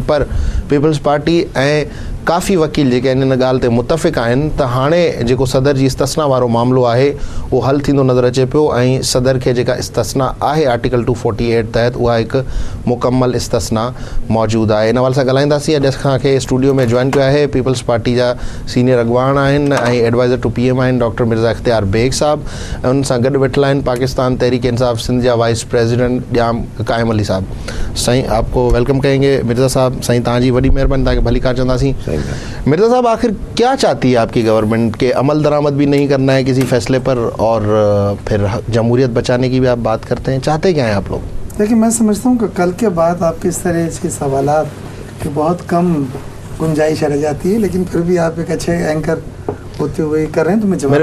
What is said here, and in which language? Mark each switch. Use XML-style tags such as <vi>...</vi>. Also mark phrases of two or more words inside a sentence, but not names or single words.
<sd>पर पीपल्स पार्टी ऐं काफ़ी वकील जेके आहिनि इन ॻाल्हि ते मुतफ़िक़ आहिनि त हाणे जेको सदर जी इस्तिस्ना वारो मामिलो आहे उहो हल थींदो नज़र अचे पियो, ऐं सदर खे जेका इस्तिस्ना आहे आर्टिकल 248 तहत उहा हिकु मुकम्मल इस्तिस्ना मौजूदु आहे। इन हवाले सां ॻाल्हाईंदासीं। अॼु असांखे स्टूडियो में जॉइन कयो आहे पीपल्स पार्टी जा सीनियर अॻवान आहिनि ऐं</sd> <en>Advisor to PM</en> <sd>आहिनि डॉक्टर मिर्ज़ा इख़्तियार बेग साहब, ऐं उन सां गॾु वेठल आहिनि पाकिस्तान तहरीक इंसाफ़ सिंध जा</sd> <en>vice president</en> <sd>जाम क़ाइम अली साहब। साईं,</sd> <hi>आपको वेलकम कहेंगे मिर्ज़ा साहब।</hi> <sd>साईं, तव्हांजी वॾी महिरबानी, तव्हांखे भली कार चवंदासीं।</sd> <hi>मिर्ज़ा साहब, आखिर क्या चाहती है आपकी गवर्नमेंट के? अमल दरामद भी नहीं करना है किसी फैसले पर, और फिर जमहूरियत बचाने की भी आप बात करते हैं, चाहते क्या हैं आप लोग? देखिए, मैं समझता हूँ कि कल के बाद आपके इस तरह से सवालात की बहुत कम गुंजाइश रह जाती है, लेकिन फिर भी आप एक अच्छे एंकर होते हुए कर रहे हैं, तो मैं जवाब।</hi>